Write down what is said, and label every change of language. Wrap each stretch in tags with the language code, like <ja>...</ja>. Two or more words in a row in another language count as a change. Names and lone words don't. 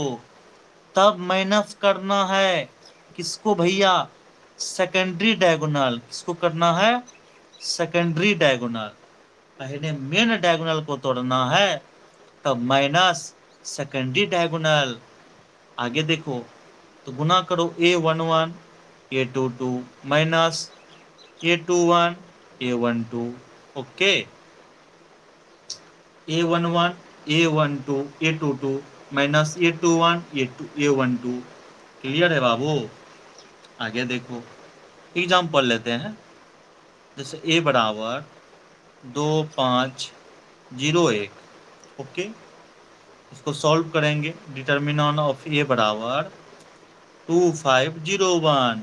<hi>तब माइनस करना है किसको भैया?</hi> <en>secondary diagonal.</en> <hi>किसको करना है?</hi> <en>secondary diagonal.</en> <hi>पहले</hi> <en>main diagonal</en> <hi>को तोड़ना है तब</hi> <en>minus secondary diagonal.</en> <hi>आगे देखो तो गुना करो A11 A22 माइनस A21 A12।</hi> <en>okay, A11 A12 A22 minus A21 A12.</en> <hi>क्लियर है बाबू? आगे देखो एग्जाम्पल लेते हैं। जैसे A बराबर 2501। ओके, इसको सॉल्व करेंगे।</hi> <en>determinant of A</en> <hi>बराबर 2501।</hi>